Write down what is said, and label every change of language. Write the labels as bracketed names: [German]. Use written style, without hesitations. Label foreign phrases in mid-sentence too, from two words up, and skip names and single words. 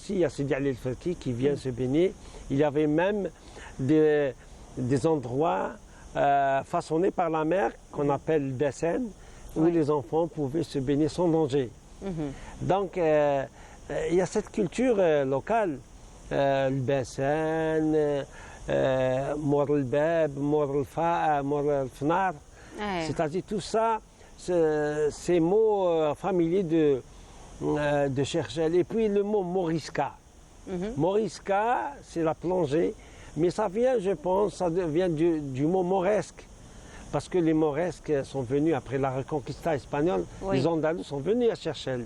[French] Il y a Sidi Ali El-Fati qui vient se baigner. Il y avait même des endroits façonnés par la mer qu'on appelle bassins, où les enfants pouvaient se baigner sans danger. Donc, il y a cette culture locale, le bassin, Mor el-Bab, Mor el-Fa, Mor el-Fnar, c'est-à-dire tout ça. Ces mots familiers de Cherchell. Et puis le mot morisca. Morisca, c'est la plongée, mais ça vient, je pense, ça vient du mot moresque. Parce que les moresques sont venus après la Reconquista espagnole, les Andalous sont venus à Cherchell.